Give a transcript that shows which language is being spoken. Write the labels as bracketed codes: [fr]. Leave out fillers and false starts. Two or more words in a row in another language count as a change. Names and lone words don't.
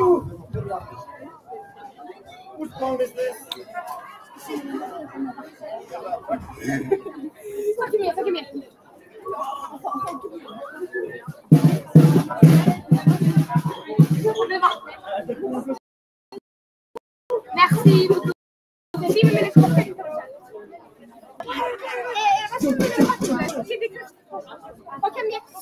[is] Byrja aftur. [en] Whose phone is this? Fuck me. [fr] Merci beaucoup. Merci, mais les copains. [is] Ok, mér.